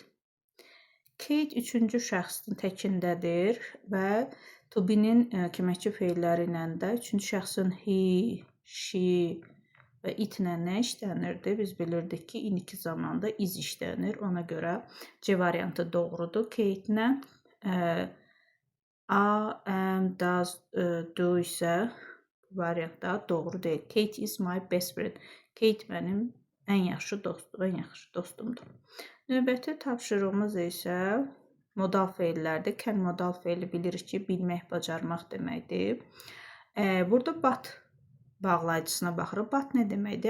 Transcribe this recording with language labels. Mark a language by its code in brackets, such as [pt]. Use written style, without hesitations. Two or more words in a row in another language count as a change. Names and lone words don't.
[az] Kate 3-cü şəxsin təkindədir və [en] to be- [az] nin köməkçi feilləri ilə də 3-cü şəxsin he, she və it-lə nə işlənirdi? Biz bilirdik ki, indiki zamanda is işlənir. Ona görə C variantı doğrudur. Kate-lə A, am, does, do isə variantda doğru deyil. [en] Kate is my best friend. [az] Kate mənim ən yaxşı dostumdur. Növbəti tapşırığımız isə modal feillərdir. Can modal feili bilirik ki, bilmək, bacarmaq deməkdir. Burada but bağlayıcısına baxırıq. But nə deməkdir?